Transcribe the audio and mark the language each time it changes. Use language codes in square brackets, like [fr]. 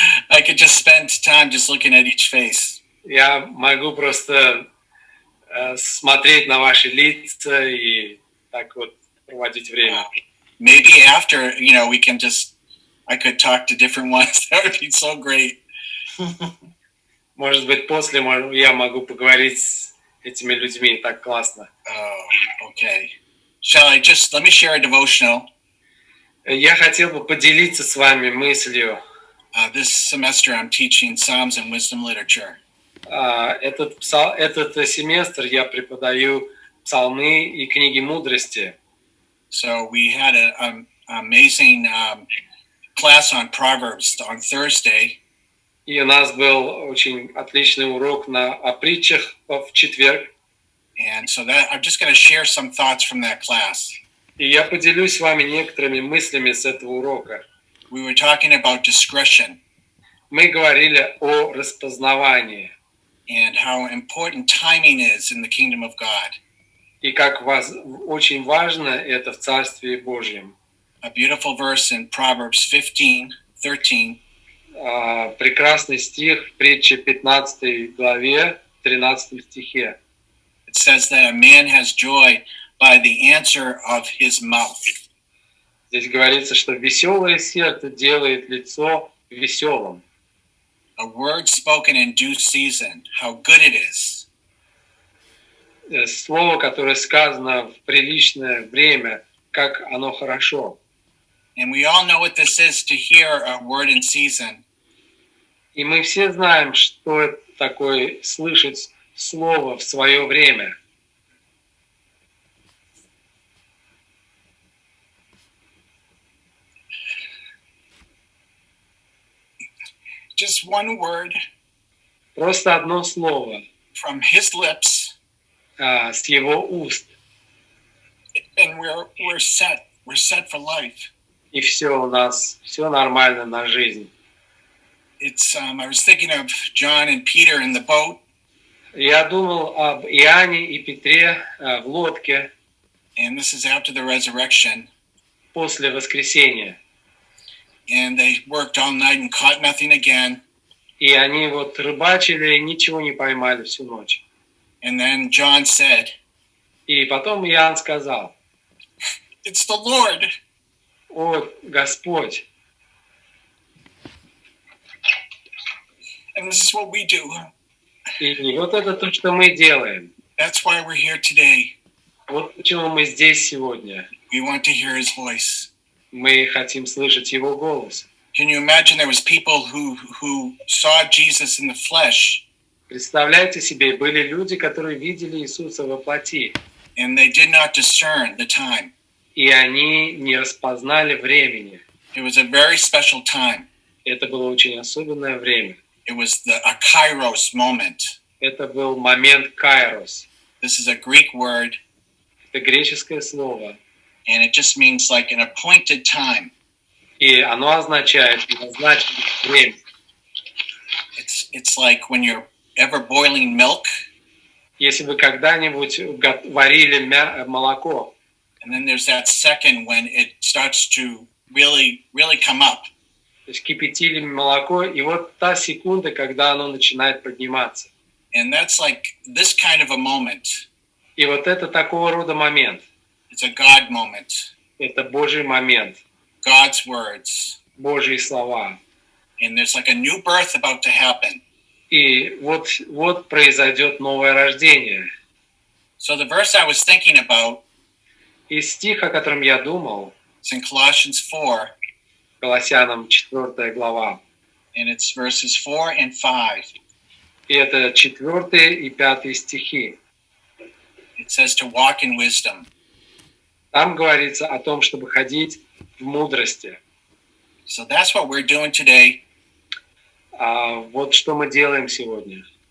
[en] I could just spend time just looking at each face. [ru] Я могу просто смотреть на ваши лица и так вот проводить время. [en] Maybe after, we can I could talk to different ones. That would be so great. [ru] Может быть, после я могу поговорить с этими людьми. Так классно. [en] Oh, okay. Let me share a devotional. [ru] Я хотел бы поделиться с вами мыслью. [en] This semester I'm teaching Psalms and Wisdom Literature. [ru] Этот семестр я преподаю псалмы и книги мудрости. [en] So we had an amazing class on Proverbs on Thursday. [ru] И у нас был очень отличный урок о притчах в четверг. [en] And so I'm just going to share some thoughts from that class. [ru] И я поделюсь с вами некоторыми мыслями с этого урока. [en] We were talking about discretion. [ru] Мы говорили о распознавании. [en] And how important timing is in the kingdom of God. [ru] И как очень важно это в Царстве Божьем. [en] A beautiful verse in Proverbs 15:13. [ru] Прекрасный стих в притче 15 главе, 13 стихе. [en] It says that a man has joy by the answer of his mouth. [ru] Здесь говорится, что веселое сердце делает лицо веселым. [en] A word spoken in due season, how good it is. [ru] слово, которое сказано в приличное время, как оно хорошо. [en] And we all know what this is to hear a word in season. [ru] И мы все знаем, что это такое слышать слово в свое время. [en] Just one word [ru] Просто одно слово [en] from his lips, [ru] с его уст, [en] and we're set. We're set for life. [ru] и все у нас, все нормально на жизнь. [en] It's I was thinking of John and Peter in the boat, [ru] Я думал об Иоанне и Петре в лодке [en] and this is after the resurrection. [ru] после воскресения. [en] And they worked all night and caught nothing again. [ru] И они вот рыбачили, ничего не поймали всю ночь. [en] And then John said, [ru] И потом Иоанн сказал: [en] "It's the Lord." [ru] «О, Господь!» [en] And this is what we do. [ru] И вот это то, что мы делаем. [en] That's why we're here today. [ru] Вот почему мы здесь сегодня. [en] We want to hear his voice. [ru] Мы хотим слышать его голос. [en] Can you imagine there was people who saw Jesus in the flesh, [ru] Представляете себе, были люди, которые видели Иисуса во плоти, [en] and they did not discern the time. [ru] и они не распознали времени. [en] It was a very special time. [ru] Это было очень особенное время. [en] It was a kairos moment. [ru] Это был момент кайрос. [en] This is a Greek word, [ru] Это греческое слово. [en] and it just means like an appointed time. [ru] И оно означает назначенное время. [en] It's like when you're ever boiling milk, [ru] Если вы когда-нибудь варили молоко, [en] and then there's that second when it starts to really come up. [ru] то есть кипятили молоко, и вот та секунда, когда оно начинает подниматься. [en] And that's like this kind of a moment. [ru] И вот это такого рода момент. [en] It's a God moment. [ru] Это Божий момент, [en] God's words. [ru] Божьи слова. [en] And there's like a new birth about to happen. [ru] И вот произойдет новое рождение. [en] So the verse I was thinking about [ru] И стих, о котором я думал, [en] is in Colossians 4, [ru] Колоссянам 4 глава. [en] and it's verses 4 and 5. [ru] И это 4 и 5 стихи. [en] It says to walk in wisdom. [ru] Там говорится о том, чтобы ходить в мудрости. [en] So that's what we're doing today. [ru] Вот что мы делаем сегодня.